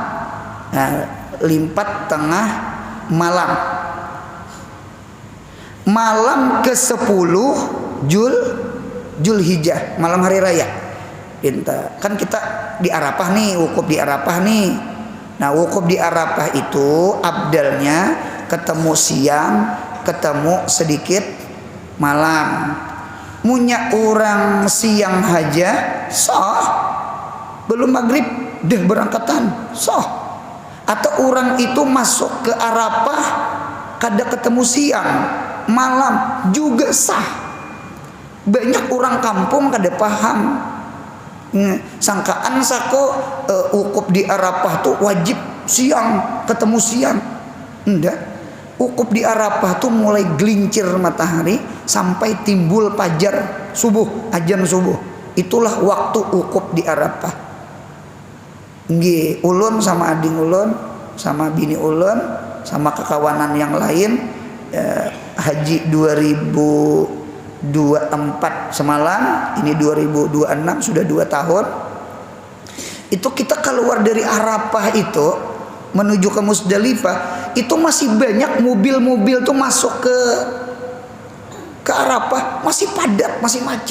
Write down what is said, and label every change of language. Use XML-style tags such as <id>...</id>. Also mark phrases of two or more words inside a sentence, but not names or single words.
<id>Limpat tengah malam, malam ke-10 Zulhijjah, malam hari raya. Kan kita di Arafah nih, wukuf di Arafah nih. Nah wukuf di Arafah itu abdalnya ketemu siang, ketemu sedikit malam.</id> <bjn>Munya orang siang haja sah, belum maghrib deh berangkatan sah.</bjn> <id>Atau orang itu masuk ke Arafah kada ketemu siang, malam juga sah. Banyak orang kampung kada paham.</id> <bjn>Sangkaan sako wukuf di Arafah tuh wajib siang, ketemu siang.</bjn> <id>Enggak. Wukuf di Arafah tuh mulai gelincir matahari sampai timbul fajar subuh, azan subuh. Itulah waktu wukuf di Arafah.</id> <bjn>Nggih, ulun sama ading ulun, sama bini ulun, sama kekawanan yang lain haji 2024 semalam, ini 2026 sudah 2 tahun.</bjn> <id>Itu kita keluar dari Arafah itu menuju ke Musdalifah, itu masih banyak mobil-mobil tuh masuk ke Arafah, masih padat, masih macet.</id>